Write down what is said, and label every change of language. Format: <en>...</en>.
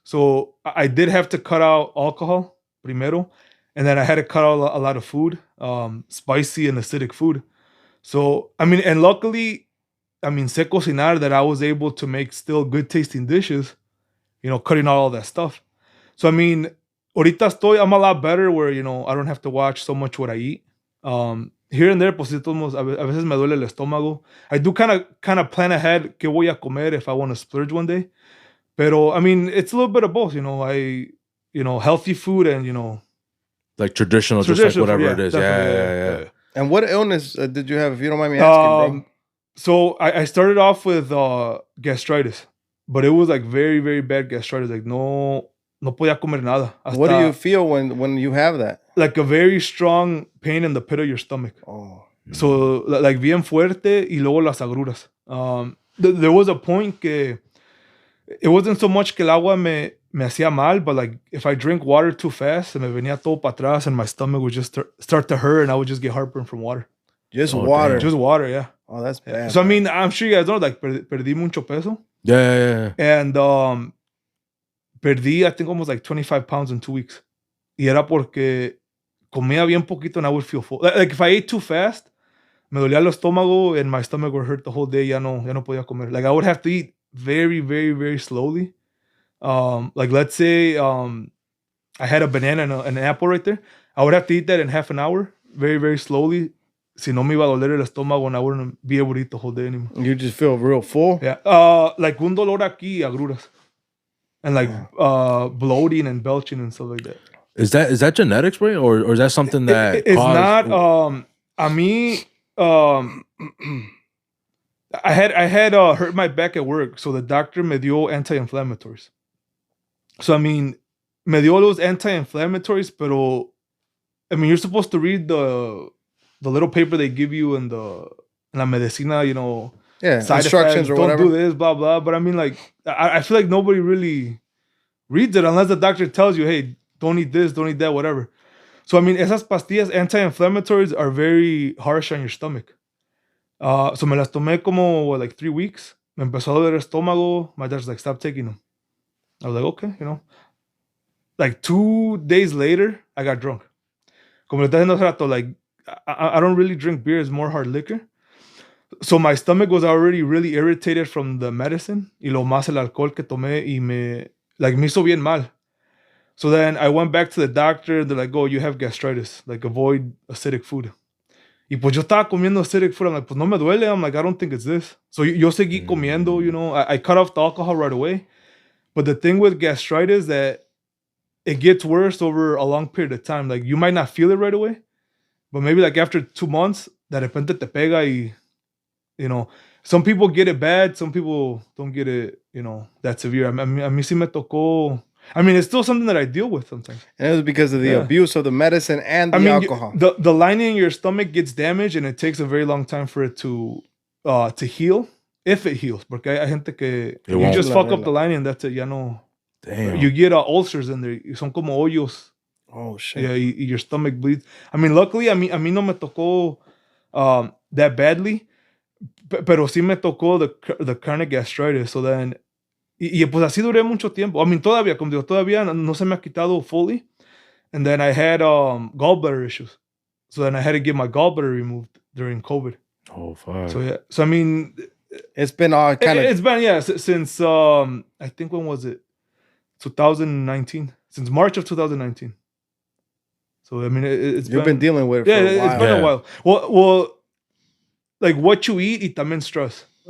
<en>So I did have to cut out alcohol primero, and then I had to cut out a lot of food, spicy and acidic food. So I mean, and luckily, I mean,</en> <es>sé cocinar,</es> <en>that I was able to make still good tasting dishes, you know, cutting out all that stuff. So I mean, ahorita I'm a lot better where, you know, I don't have to watch so much what I eat. Here and there,</en> <es>pues a veces me duele el estómago.</es> <en>I do kind of plan ahead</en> <es>qué voy a comer</es> <en>if I want to splurge one day. Pero I mean, it's a little bit of both, you know. healthy food and, like traditional just like whatever it is. Yeah. And what illness did you have, if you don't mind me asking, bro? So I started off with gastritis, but it was like very, very bad gastritis.</en> <es>Like no podía comer nada.</es> <en>What do you feel when you have that? Like a very strong pain in the pit of your stomach. Oh.</en> <es>So like bien fuerte y luego las agruras.</es> <en>There was a point que it wasn't so much</en> <es>que el agua me hacía mal,</es> <en>but like if I drink water too fast,</en> <es>se me venía todo para atrás</es> <en>and my stomach would just start to hurt and I would just get heartburn from water. Just water? Damn. Just water, yeah. Oh, that's bad. So, I mean, I'm sure you guys know, like,</en> <es>perdí mucho peso.</es> <en>Yeah. And perdí, I think, almost like 25 pounds in 2 weeks.</en> <es>Y era porque comía bien poquito</es> <en>and I would feel full. Like, if I ate too fast,</en> <es>me dolía el estómago</es> <en>and my stomach would hurt the whole day.</en> <es>Ya no podía comer.</es> <en>Like, I would have to eat very, very, very slowly. Like, let's say I had a banana and an apple right there. I would have to eat that in half an hour, very, very slowly.</en> <es>Si no me iba a doler el estómago</es> <en>and I wouldn't be able to eat the whole day anymore. You just feel real full? Yeah.</en> <es>Like un dolor aquí, agruras.</es> <en>And like bloating and belching and stuff like that. Is that genetics, bro? Or is that something that it's not</en> <es>a mí</es> <en>I had hurt my back at work, so the doctor</en> <es>me dio</es> <en>anti-inflammatories. So I mean,</en> <es>me dio</es> <en>those anti-inflammatories, pero I mean, you're supposed to read the little paper they give you in</en> <es>la medicina,</es> <en>side instructions effects, or don't whatever. do this, blah, blah. But I mean, like, I feel like nobody really reads it unless the doctor tells you, hey, don't eat this, don't eat that, whatever. So, I mean,</en> <es>esas pastillas,</es> <en>anti-inflammatories, are very harsh on your stomach.</en> <es>So me las tomé como,</es> <en>like 3 weeks.</en> <es>Me empezó a doler el estómago.</es> <en>My doctor's like, stop taking them. I was like, okay, Like 2 days later, I got drunk.</en> <es>Como le estaba diciendo hace rato,</es> <en>like, I don't really drink beer, it's more hard liquor. So my stomach was already really irritated from the medicine.</en> <es>Y lo más el alcohol que tomé y me hizo bien mal.</es> <en>So then I went back to the doctor. They're like, oh, you have gastritis. Like, avoid acidic food.</en> <es>Y pues yo estaba comiendo</es> <en>acidic food. I'm like,</en> <es>pues no me duele.</es> <en>I'm like, I don't think it's this. So</en> <es>yo seguí comiendo,</es> <en>I cut off the alcohol right away. But the thing with gastritis that it gets worse over a long period of time. Like, you might not feel it right away, but maybe like after 2 months,</en> <es>de repente te pega y,</es> <en>some people get it bad. Some people don't get it, that severe.</en> <es>A mí sí me tocó.</es> <en>I mean, it's still something that I deal with sometimes. And it was because of the abuse of the medicine and the alcohol. The lining in your stomach gets damaged and it takes a very long time for it to heal, if it heals.</en> <es>Porque hay gente que</es> <en>you just fuck up the lining, that's it,</en> <es>ya no.</es> <en>Damn. You get ulcers in there.</en> <es>Son como hoyos.</es> <en>Oh, shit. Yeah, your stomach bleeds. I mean, luckily,</en> <es>a mí no me tocó</es> <en>that badly,</en> <es>pero sí me tocó</es> <en>the chronic gastritis. So then,</en> <es>y pues así duré mucho tiempo.</es> <en>I mean,</en> <es>todavía, como digo, todavía no se me ha quitado fully.</es> <en>And then I had gallbladder issues. So then I had to get my gallbladder removed during COVID. Oh, fuck. So yeah. So I mean, it's been all kind of. It's been since I think, when was it? 2019. Since March of 2019. So I mean, you've been dealing with it for a while. It's been a while. Well, like what you eat</en> <es>y también</es> <en>stress.</en>